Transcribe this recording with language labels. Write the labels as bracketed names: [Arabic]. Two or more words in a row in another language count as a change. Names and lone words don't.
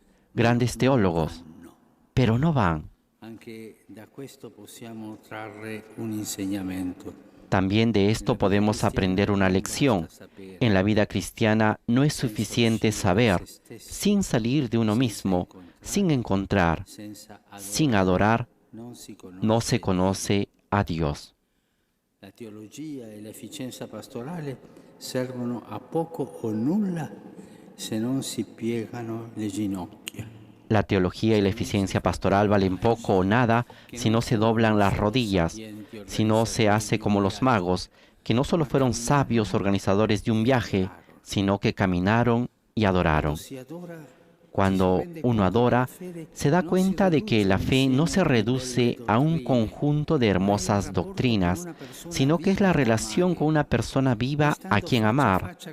[Spanish] Grandes teólogos, pero no van. También de esto podemos aprender una lección. En la vida cristiana no es suficiente saber, sin salir de uno mismo, sin encontrar, sin adorar, no se conoce a Dios. La teología y la eficiencia [Italian] pastorale servono a poco o nulla se non si piegano le ginocchia. [Spanish] La teología y la eficiencia pastoral valen poco o nada si no se doblan las rodillas, si no se hace como los magos, que no solo fueron sabios organizadores de un viaje, sino que caminaron y adoraron. Cuando uno adora, se da cuenta de que la fe no se reduce a un conjunto de hermosas doctrinas, sino que es la relación con una persona viva a quien amar.